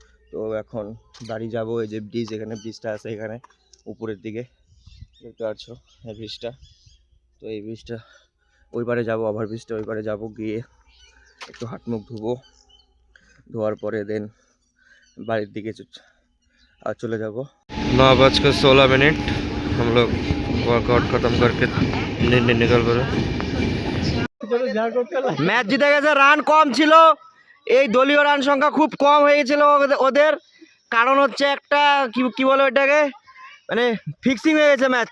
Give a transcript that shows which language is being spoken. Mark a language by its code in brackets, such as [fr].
[bn] তো এখন বাড়ি যাব। এই যে ব্রিজ, এখানে ব্রিজটা আছে, এখানে উপরের দিকে দেখতে পাচ্ছ এই ব্রিজটা। তো এই ব্রিজটা ওই পারে যাবো, ওভারব্রিজটা ওই পারে যাবো, গিয়ে একটু হাত মুখ ধুবো, ধোয়ার পরে দেন বাড়ির দিকে चले जाबो। [hi] 9:16 हम लोग वर्कआउट खत्म करके निकल पड़े। [bn] ম্যাচ জিতে গেছে, রান কম ছিল, এই দলীয় রান সংখ্যা খুব কম হয়ে গেছিল ওদের। কারণ হচ্ছে একটা কি বলে ওইটাকে, মানে ফিক্সিং হয়ে গেছে ম্যাচ।